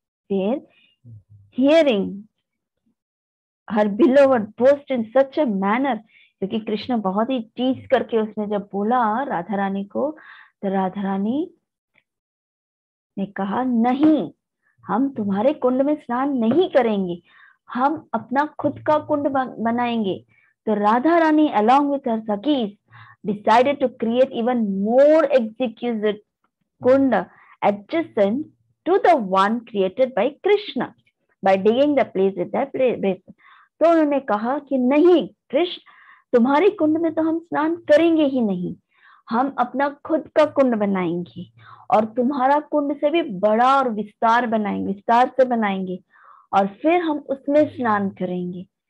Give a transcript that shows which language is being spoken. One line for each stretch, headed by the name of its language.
Hindi: फिर
English: hearing her beloved boast in such a manner,
Hindi: क्योंकि कृष्ण बहुत ही टीज करके उसने जब बोला राधा रानी को, तो राधा रानी ने कहा, नहीं, हम तुम्हारे कुंड में स्नान नहीं करेंगे, हम अपना खुद का कुंड बनाएंगे।
English: तो Radha Rani along with her sakis decided to create even more exquisite kunda adjacent to the one created by Krishna by digging the place with their place.
Hindi: तो उन्होंने कहा कि नहीं कृष्ण, तुम्हारे कुंड में तो हम स्नान करेंगे ही नहीं, हम अपना खुद का कुंड बनाएंगे और तुम्हारा कुंड से भी बड़ा और विस्तार बनाएंगे, विस्तार से बनाएंगे, और फिर हम उसमें स्नान करेंगे।